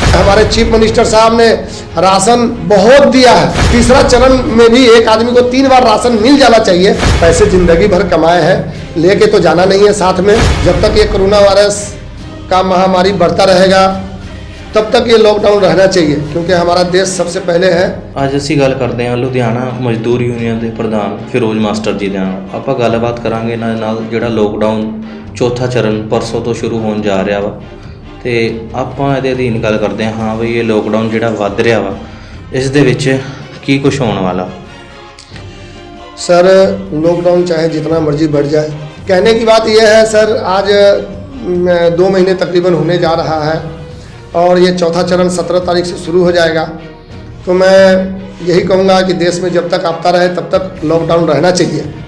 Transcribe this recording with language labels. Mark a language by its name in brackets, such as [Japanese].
[Hindi] हमारे chief minister साहब ने राशन बहुत दिया है। तीसरा चरण में भी एक आदमी को 3 बार राशन मिल जाना चाहिए। पैसे जिंदगी भर कमाए हैं, लेके तो जाना नहीं है साथ में। जब तक ये कोरोना वायरस का महामारी बढ़ता रहेगा तब तक ये लॉकडाउन रहना चाहिए, क्योंकि हमारा देश सबसे पहले है। [Punjabi] ਅੱਜ ਅਸੀਂ ਗੱਲ ਕਰਦੇ ਹਾਂ ਲੁਧਿਆਣਾ ਮਜ਼ਦੂਰ ਯੂਨੀਅਨ ਦੇ ਪ੍ਰਧਾਨ ਫਿਰੋਜ਼ ਮਾਸਟਰ ਜੀ ਦੇ ਨਾਲ। ਆਪਾਂ ਗੱਲਬਾਤ ਕਰਾਂਗੇ ਇਹਨਾਂ ਦੇ ਨਾਲ ਜਿਹੜਾ ਲੋਕਡਾਊਨ ਚੌਥਾ ਚਰਨ ਪਰਸੋਂ ਤੋਂ ਸ਼ੁਰੂ ਹੋਣ ਜਾ ਰਿਹਾ ਵਾ, ਤੇ ਆਪਾਂ ਇਹਦੇ ਅਧੀਨ ਗੱਲ ਕਰਦੇ ਹਾਂ ਬਈ ਇਹ ਲੋਕਡਾਊਨ ਜਿਹੜਾ ਵੱਧ ਰਿਹਾ ਵਾ ਇਸ ਦੇ ਵਿੱਚ ਕੀ ਕੁਝ ਹੋਣ ਵਾਲਾ। [Hindi] सर लॉकडाउन चाहे जितना मर्जी बढ़ जाए, कहने की बात यह है सर, आज 2 महीने तकरीबन होने जा रहा है और ये चौथा चरण 17 तारीख से शुरू हो जाएगा। तो मैं यही कहूँगा कि देश में जब तक आपता रहे तब तक लॉकडाउन रहना चाहिए।